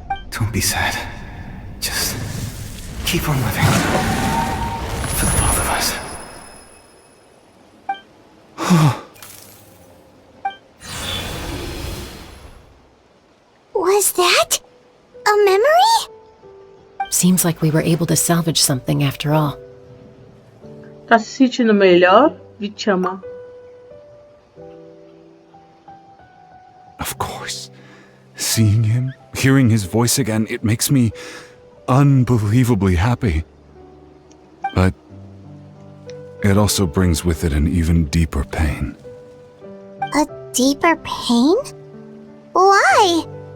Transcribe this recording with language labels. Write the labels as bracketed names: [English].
[English] Don't be sad. Just keep on living. For the both of us. Was that a memory? Seems like we were able to salvage something after all. [Portuguese] Tá se sentindo melhor, Vichama? [English] Of course. Seeing him, hearing his voice again, it makes me unbelievably happy. But it also brings with it an even deeper pain. A deeper pain? Why?